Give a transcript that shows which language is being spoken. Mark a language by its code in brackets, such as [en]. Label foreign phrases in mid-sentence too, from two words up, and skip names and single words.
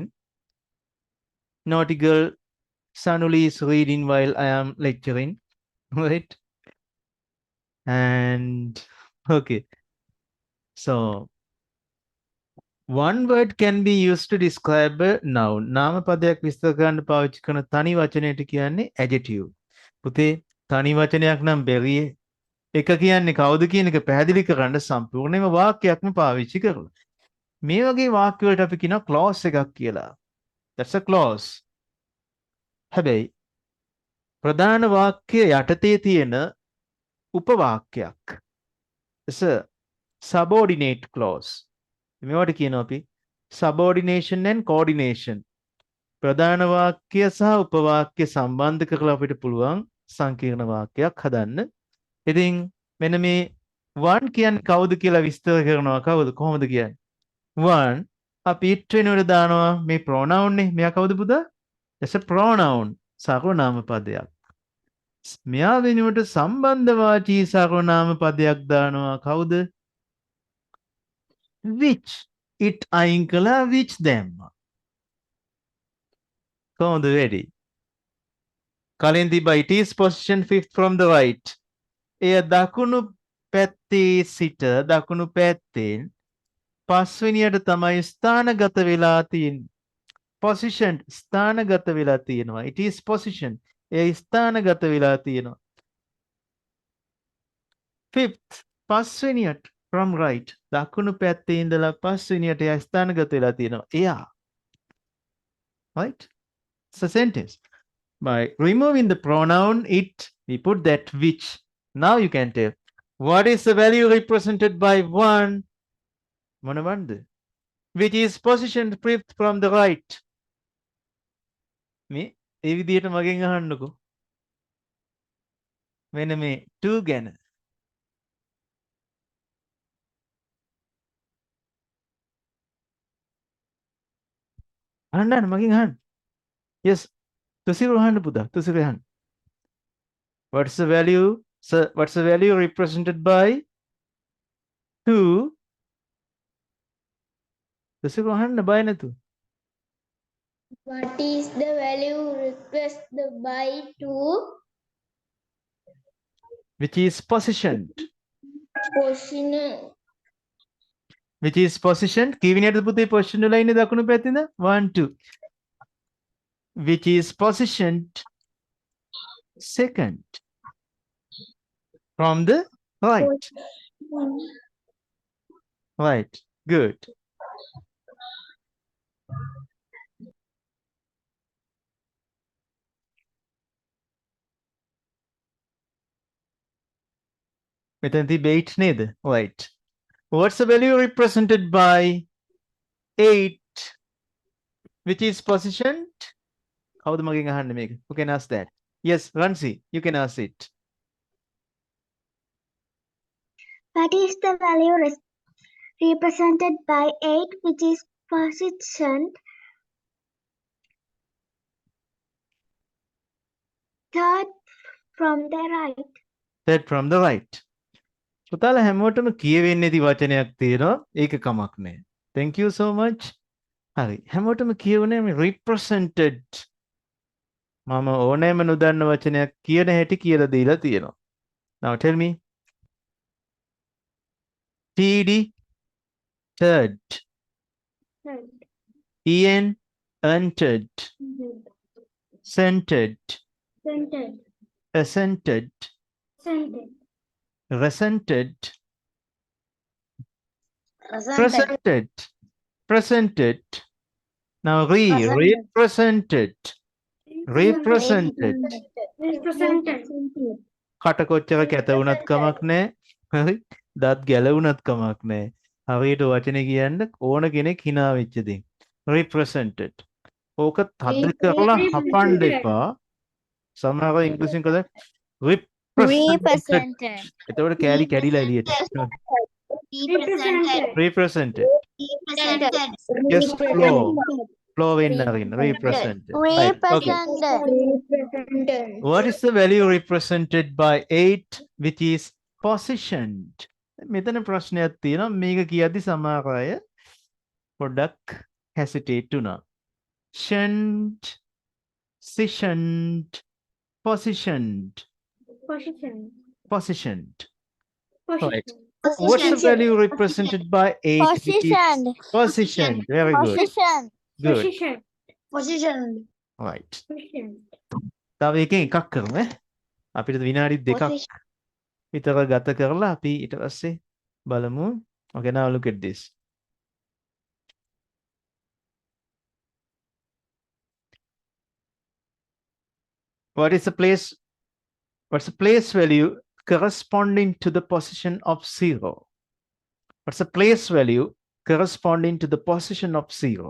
[en] Naughty girl Sanuli is reading while I am lecturing. Right? And okay. So one word can be used to describe a noun. [si] නාම පදයක් විස්තර කරන්න පාවිච්චි කරන තනි වචනයට කියන්නේ adjective. පුතේ තනි වචනයක් නම් බැරියේ. එක කියන්නේ කවුද කියන එක පැහැදිලි කරන්න සම්පූර්ණයෙන්ම වාක්‍යයක්ම පාවිච්චි කරලා. මේ වගේ වාක්‍ය වලට අපි කියනවා clause එකක් කියලා. [en] That's a clause. [si] හැබැයි ප්‍රධාන වාක්‍ය යටතේ තියෙන උපවාක්‍යයක්. [en] It's a subordinate clause. [si] මේවට කියනවා අපි [en] subordination and coordination. [si] ප්‍රධාන වාක්‍ය සහ උපවාක්‍ය සම්බන්ධ කරලා අපිට පුළුවන් සංකීර්ණ වාක්‍යයක් හදන්න. ඉතින් මෙන්න මේ one කියන්නේ කවුද කියලා විස්තර කරනවා. කවුද කොහොමද කියන්නේ? one අපි it වෙනුවට දානවා මේ pronoun නේ. මෙයා කවුද පුතා? [en] That's a pronoun. [si] සර්වනාම පදයක්. මෙයා වෙනුවට සම්බන්ධවාචී සර්වනාම පදයක් දානවා. කවුද? which. it අයින් කළා which දැම්මා. කොහොමද වෙඩි? කලින් තිබ්බා [en] it is position fifth from the right. [si] එය දකුණු පැත්තේ සිට දකුණු පැත්තෙන් පස්වෙනියට තමයි ස්ථානගත වෙලා තියෙන්නේ. position ස්ථානගත වෙලා තියෙනවා. [en] it is position. [si] එය ස්ථානගත වෙලා තියෙනවා. fifth පස්වෙනියට [en] from right [si] දකුණු පැත්තේ ඉඳලා පස්වෙනියට එය ස්ථානගත වෙලා තියෙනවා. එයා. [en] right? It's a sentence. By removing the pronoun it, we put that which. Now you can tell what is the value represented by one. [si] මොනවද? [en] Which is positioned fifth from the right. [si] මේ ඒ විදිහට මගෙන් අහන්නකෝ. මෙන්න මේ 2 ගැන. අහන්න මගෙන් අහන්න. Yes. තුසිරු අහන්න පුතා. තුසිරු අහන්න. [en] What's the value? Sir, what's the value represented by 2? [si] තුසිරු අහන්න බය නැතු. [en] What is the value requested by 2? Which is positioned. Position. Which is positioned. [si] කීවිනියටද පුතේ position වල ඉන්නේ දකුණු පැත්තේද? 1 2. [en] Which is positioned second from the right. Right. Good. [si] මෙතනදී bait නේද? [en] Right. What's the value represented by 8? Which is positioned? [si] කවුද මගෙන් අහන්නේ මේක? [en] Who can ask that? Yes, Ransi, you can ask it. What is the value represented by 8, which is positioned third from the right? Third from the right. [si] පුතාලා හැමෝටම කියවෙන්නේ නැති වචනයක් තියෙනවා. ඒක කමක් නැහැ. [en] Thank you so much. [si] හරි. හැමෝටම කියවනේ මේ represented. මම ඕනෑම නොදන්න වචනයක් කියන හැටි කියලා දීලා තියෙනවා. [en] Now tell me. TD third. EN entered. Centered. Centered. Assented. Centered. Resented. Presented. Presented. Now represented. Represented. Represented. [si] කට කොච්චර කැත වුණත් කමක් නැහැ. හරි. දත් ගැලවුණත් කමක් නැහැ. හරියට වචනේ කියන්න ඕන කෙනෙක් hina වෙච්ච දේ. Represented. ඕක තද කරලා හපන්න එපා. සමහර ඉංග්‍රීසියෙන් කද represented. එතකොට කැලි කැඩිලා එළියට. [en] Represented. Yes, flow. Flow [si] වෙන්න අරින්න. [en] Represented. Right. Okay. What is the value represented by 8 which is positioned? [si] මෙතන ප්‍රශ්නයක් තියෙනවා. මේක කියද්දි සමහර අය පොඩ්ඩක් hesitate වුණා. [en] Positioned, positioned, positioned, positioned. Right. What's the value represented by 8? Positioned. Positioned. Very good. Position. Good. Position. Right. [si] තව එකෙන් එකක් කරමු ඈ. අපිට විනාඩි දෙකක් විතර ගත කරලා අපි ඊට පස්සේ බලමු. [en] Okay, now look at this. What is the place? What's the place value corresponding to the position of 0? What's the place value corresponding to the position of 0?